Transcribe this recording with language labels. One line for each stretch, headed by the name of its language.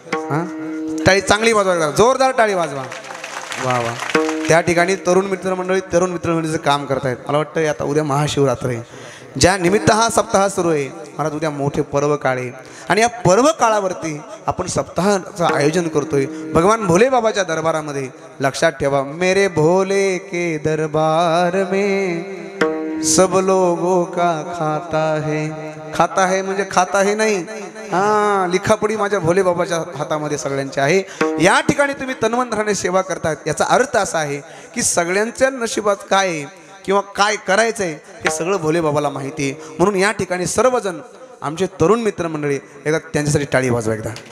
Marathi: हां टाळी चांगली वाजवा, जोरदार टाळी वाजवा. वा वा. त्या ठिकाणी तरुण मित्रमंडळीचं काम करतायत. मला वाटतं आता उद्या महाशिवरात्र आहे, ज्या निमित्त हा सप्ताह सुरू आहे. महाराज उद्या मोठे पर्व काळ आहे आणि या पर्व काळावरती आपण सप्ताहाचं आयोजन करतोय भगवान भोले बाबाच्या दरबारामध्ये.
Hindi: लक्षात ठेवा, मेरे भोले के दरबार में सब लोगों का खाता है. खाता है
Marathi: म्हणजे खाता है नाही, हां लिखापडी माझ्या भोले बाबाच्या हातामध्ये सगळ्यांचे आहे. या ठिकाणी तुम्ही तन्मंत्राने सेवा करतायत, याचा अर्थ असा आहे की सगळ्यांच्या नशिबात काय आहे किंवा काय करायचं आहे हे सगळं भोले बाबाला माहिती आहे. म्हणून या ठिकाणी सर्वजण आमचे तरुण मित्रमंडळी एकदा त्यांच्यासाठी टाळी वाजवा एकदा.